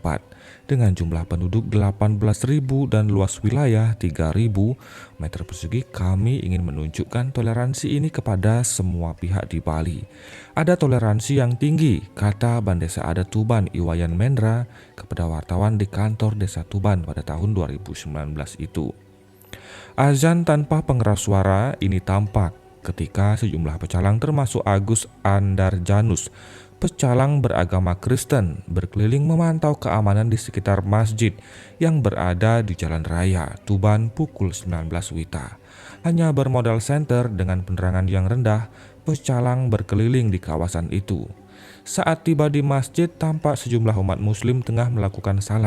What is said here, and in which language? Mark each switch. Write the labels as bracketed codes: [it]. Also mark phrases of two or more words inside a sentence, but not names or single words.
[id] Dengan jumlah penduduk 18.000 dan luas wilayah 3.000 meter persegi, kami ingin menunjukkan toleransi ini kepada semua pihak di Bali. Ada toleransi yang tinggi, kata Bandesa Adat Tuban Iwayan Mendra kepada wartawan di kantor Desa Tuban pada tahun 2019 itu. Azan tanpa pengeras suara ini tampak ketika sejumlah pecalang termasuk Agus Andarjanus, pecalang beragama Kristen, berkeliling memantau keamanan di sekitar masjid yang berada di Jalan Raya Tuban pukul 19 WITA. Hanya bermodal senter dengan penerangan yang rendah, pecalang berkeliling di kawasan itu. Saat tiba di masjid, tampak sejumlah umat muslim tengah melakukan salat.